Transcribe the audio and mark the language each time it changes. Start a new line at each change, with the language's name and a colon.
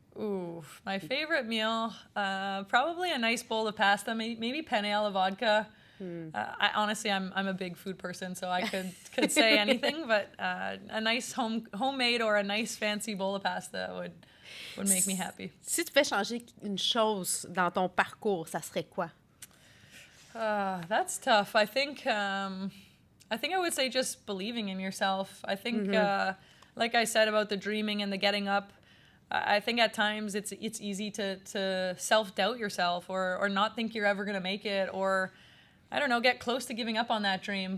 English: Ooh, my favorite meal, probably a nice bowl of pasta, maybe penne alla vodka. Honestly, I'm a big food person, so I could say anything, but a nice homemade or a nice fancy bowl of pasta would make me happy.
French: Si tu fais changer une chose dans ton parcours, ça serait quoi?
English: That's tough. I think I would say just believing in yourself. I think, like I said about the dreaming and the getting up, I think at times it's easy to self-doubt yourself or not think you're ever going to make it, or I don't know, get close to giving up on that dream.